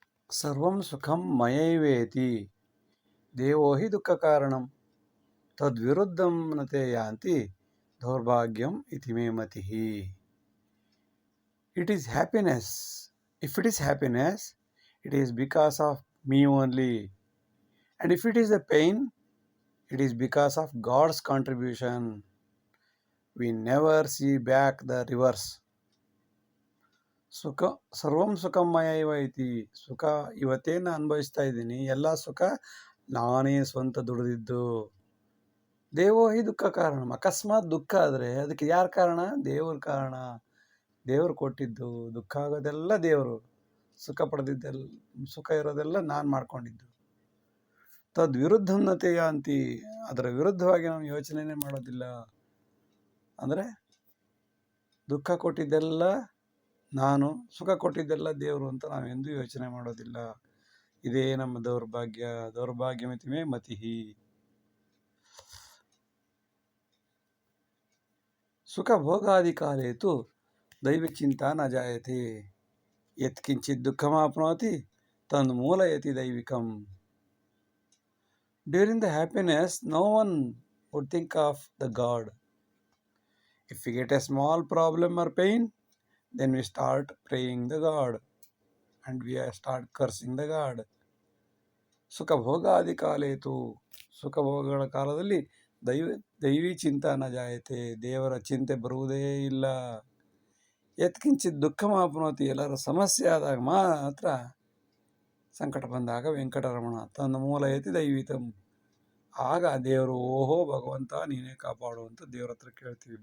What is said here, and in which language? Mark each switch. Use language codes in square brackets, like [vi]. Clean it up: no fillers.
[sa] ಸರ್ವಂ ಸುಖಂ ಮಯೈವೇತಿ ದೇವೋ ಹಿ ದುಃಖ ಕಾರಣಂ ತದ್ವಿರುದ್ಧಂ ನತೆ ಯಾಂತಿ ದೌರ್ಭಾಗ್ಯಂ ಇತಿ May ಮತಿಃ. [en] It is happiness. If it is happiness, it is because of me only. And if it is a pain, it is because of God's contribution. We never see back the reverse. [sa] ಸುಖ ಸರ್ವಂ ಸುಖಮಯ ಇವ ಐತಿ. [kn] ಸುಖ ಇವತ್ತೇನು ಅನುಭವಿಸ್ತಾ ಇದ್ದೀನಿ, ಎಲ್ಲ ಸುಖ ನಾನೇ ಸ್ವಂತ ದುಡಿದಿದ್ದು. [sa] ದೇವೋ ಹಿ ದುಃಖ ಕಾರಣ. [kn] ಅಕಸ್ಮಾತ್ ದುಃಖ ಆದರೆ ಅದಕ್ಕೆ ಯಾರು ಕಾರಣ? ದೇವ್ರ ಕಾರಣ. ದೇವರು ಕೊಟ್ಟಿದ್ದು. ದುಃಖ ಆಗೋದೆಲ್ಲ ದೇವರು. ಸುಖ ಪಡೆದಿದ್ದೆಲ್ಲ, ಸುಖ ಇರೋದೆಲ್ಲ ನಾನು ಮಾಡ್ಕೊಂಡಿದ್ದು. [sa] ತದ್ವಿರುದ್ಧನ್ನತೆಯ ಅಂತಿ, [kn] ಅದರ ವಿರುದ್ಧವಾಗಿ ನಾವು ಯೋಚನೆನೇ ಮಾಡೋದಿಲ್ಲ. ಅಂದರೆ ದುಃಖ ಕೊಟ್ಟಿದ್ದೆಲ್ಲ ನಾನು, ಸುಖ ಕೊಟ್ಟಿದ್ದೆಲ್ಲ ದೇವರು ಅಂತ ನಾವೆಂದೂ ಯೋಚನೆ ಮಾಡೋದಿಲ್ಲ. ಇದೇ ನಮ್ಮ ದೌರ್ಭಾಗ್ಯ. [sa] ದೌರ್ಭಾಗ್ಯಮಿತಿಮೇ ಮತಿಃ. ಸುಖ ಭೋಗಾದಿ ಕಾಲೇತು ದೈವಚಿಂತಾ ನ ಜಾಯತೆ ಯತ್ಕಿಂಚಿತ್ ದುಃಖಮಾಪ್ನೋತಿ ತನ್ಮೂಲಯತಿ ದೈವಿಕಂ. [en] During the happiness, no one would think of the God. If we get a small problem or pain, then we start praying the God and we start cursing the God. [sa] ಸುಖ ಭೋಗಾದಿ ಕಾಲೇತು, [kn] ಸುಖ ಭೋಗಗಳ ಕಾಲದಲ್ಲಿ [sa] ದೈವಿ ಚಿಂತನ ಜಾಯತೆ, [kn] ದೇವರ ಚಿಂತೆ ಬರುವುದೇ ಇಲ್ಲ. [sa] ಯತ್ಕಿಂಚಿತ್ ದುಃಖ ಮಾಪ್ನೋತಿ, [kn] ಎಲ್ಲರ ಸಮಸ್ಯೆ ಆದಾಗ ಮಾತ್ರ, ಸಂಕಟ ಬಂದಾಗ ವೆಂಕಟರಮಣ [sa] ತನ್ನ ಮೂಲಯತಿ ದೈವಿತಂ, [kn] ಆಗ ದೇವರು ಓಹೋ ಭಗವಂತ ನೀನೇ ಕಾಪಾಡು ಅಂತ ದೇವ್ರ ಹತ್ರ ಕೇಳ್ತೀವಿ.